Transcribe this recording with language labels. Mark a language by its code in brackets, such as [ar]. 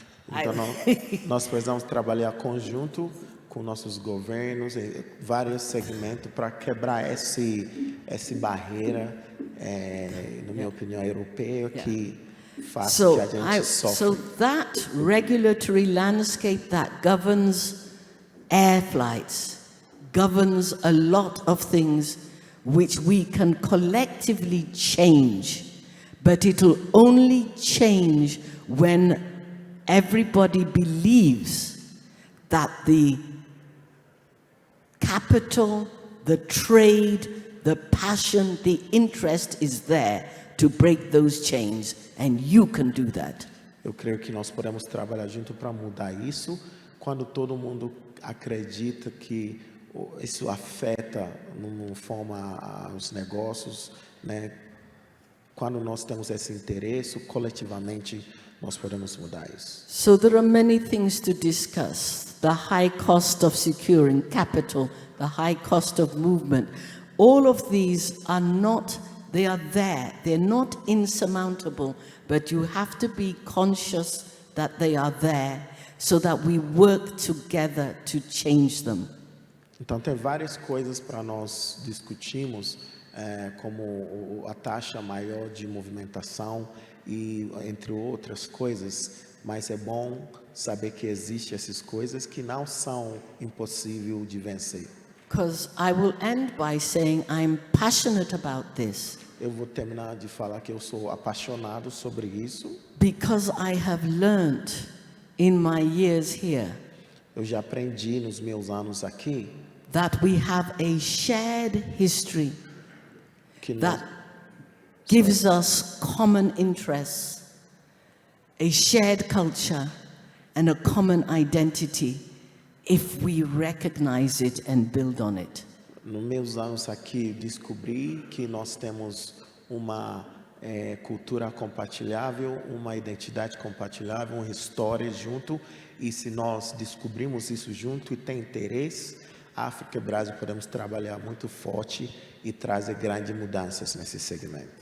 [pt] Então, nós precisamos trabalhar conjunto com nossos governos e vários segmentos para quebrar essa barreira, na minha opinião, europeia, que faz que a gente sofra. [en] So that regulatory landscape that governs air flights governs a lot of things which we can collectively change, but it'll only change when everybody believes that the capital, the trade, the passion, the interest is there to break those chains, and you can do that. [pt] Eu creio que nós podemos trabalhar junto para mudar isso, quando todo mundo acredita que isso afeta, não forma os negócios, né? Quando nós temos esse interesse, coletivamente nós podemos mudar isso. [en] So there are many things to discuss. The high cost of securing capital, the high cost of movement. All of these are not, they are there. They're not insurmountable, but you have to be conscious that they are there so that we work together to change them. [pt] Então tem várias coisas para nós discutirmos, como a taxa maior de movimentação e entre outras coisas, mas é bom saber que existem essas coisas que não são impossíveis de vencer. [en] Because I will end by saying I'm passionate about this. [pt] eu vou terminar de falar que eu sou apaixonado sobre isso. [en] Because I have learned in my years here [pt] Eu já aprendi nos meus anos aqui [en] that we have a shared history [pt] que nós, [en] that gives us common interests, a shared culture, and a common identity if we recognize it and build on it. [pt] nos meus anos aqui, descobri que nós temos uma cultura compartilhável, uma identidade compartilhável, uma história junto, e se nós descobrimos isso junto e tem interesse, África e Brasil podemos trabalhar muito forte e trazer grandes mudanças nesse segmento.